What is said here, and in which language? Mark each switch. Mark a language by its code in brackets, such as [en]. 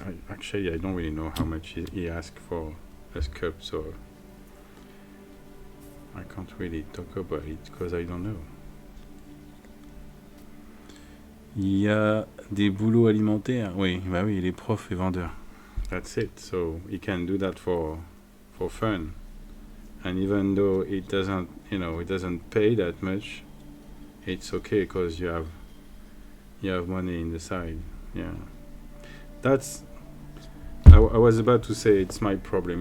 [en] Actually, I don't really know how much he asked for a sculpt, so I can't really talk about it because I don't know. [fr] Il y a des boulots alimentaires. Oui, bah oui, les profs et vendeurs. [en] That's it. So he can do that for fun, and even though it doesn't, you know, it doesn't pay that much, it's okay because you have money in the side. Yeah, that's. I was about to say it's my problem.